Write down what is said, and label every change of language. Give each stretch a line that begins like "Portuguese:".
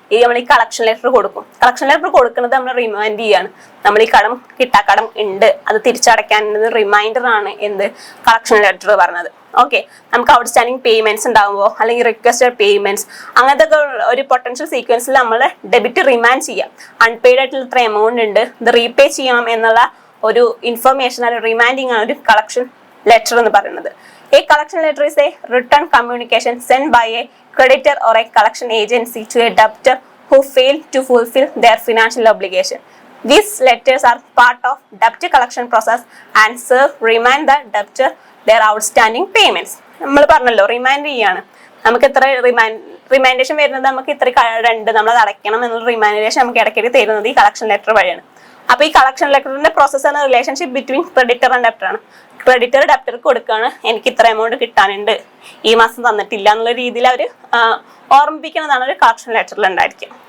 Malayalam: നമ്മൾ ഈ collection letter കൊടുക്കും. കളക്ഷൻ ലെറ്റർ കൊടുക്കുന്നത് നമ്മൾ റിമൈൻഡ് ചെയ്യാണ്, നമ്മൾ ഈ കടം കിട്ടാക്കടം ഉണ്ട്, അത് തിരിച്ചടയ്ക്കാൻ റിമൈൻഡർ ആണ് എന്ത് കളക്ഷൻ ലെറ്റർ പറഞ്ഞത്. ഓക്കെ, നമുക്ക് ഔട്ട്സ്റ്റാൻഡിങ് പേയ്മെന്റ്സ് ഉണ്ടാകുമ്പോൾ അല്ലെങ്കിൽ റിക്വസ്റ്റഡ് പേയ്മെന്റ്സ് അങ്ങനത്തെ ഒരു പൊട്ടൻഷ്യൽ സീക്വൻസിൽ നമ്മൾ ഡെബിറ്റ് റിമാൻഡ് ചെയ്യാം. അൺപെയ്ഡ് ആയിട്ടുള്ള ഇത്ര എമൗണ്ട് ഉണ്ട്, ഇത് റീപേ ചെയ്യണം എന്നുള്ള ഒരു ഇൻഫർമേഷൻ അല്ലെങ്കിൽ റിമൈൻഡിങ് ആണ് ഒരു കളക്ഷൻ ലെറ്റർ എന്ന് പറയുന്നത്.
English: A collection letter is a written communication sent by a creditor or a collection agency to a debtor who failed to fulfill their financial obligation. These letters are part of debt collection process and serve remind the debtor their outstanding payments.
Malayalam: നമ്മൾ പറഞ്ഞല്ലോ remind ചെയ്യാണ്, നമുക്ക് ഇത്ര റിമൈൻഡേഷൻ വരുന്നത് നമുക്ക് ഇത്ര ഉണ്ട് നമ്മൾ അത് അടയ്ക്കണം എന്നുള്ള റിമൈൻഡേഷൻ നമുക്ക് ഇടയ്ക്കിടയ്ക്ക് തരുന്നത് ഈ കളക്ഷൻ ലെറ്റർ വഴിയാണ്. അപ്പൊ ഈ കളക്ഷൻ ലെറ്ററിന്റെ പ്രോസസ് ആണ്
English: relationship between creditor and debtor
Malayalam: ആണ്. ക്രെഡിറ്റർ ഡെപ്റ്റർക്ക് കൊടുക്കുകയാണ്, എനിക്ക് ഇത്ര എമൗണ്ട് കിട്ടാനുണ്ട്, ഈ മാസം തന്നിട്ടില്ല എന്നുള്ള രീതിയിൽ അവർ ഓർമ്മിപ്പിക്കുന്നതാണ് ഒരു കളക്ഷൻ ലെറ്ററിൽ ഉണ്ടായിരിക്കും.